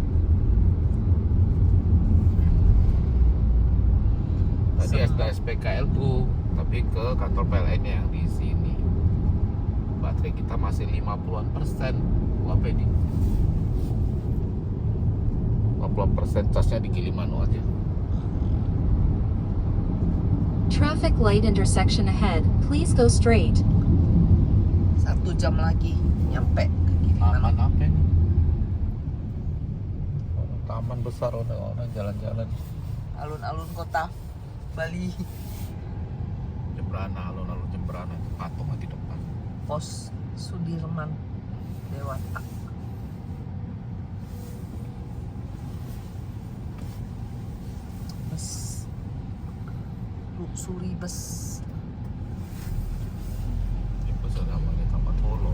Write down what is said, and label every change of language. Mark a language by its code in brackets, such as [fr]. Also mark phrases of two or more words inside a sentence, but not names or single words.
[id] Tadi SPKLU, tapi ke kantor PLN yang di sini. Baterai kita masih 50%. Apa ini? 50% casnya di Gilimanuk aja. [en] Traffic light intersection ahead. Please go straight. [id] 1 jam lagi nyampe ke Gilimanuk. Taman apa ini? Oh, taman besar orang jalan-jalan. Alun-alun kota Bali. Jembrana, alun-alun Jembrana itu patung di depan. Pos Sudirman Dewata. Bus Luxury bus. Ini bus ada namanya Taman Holo.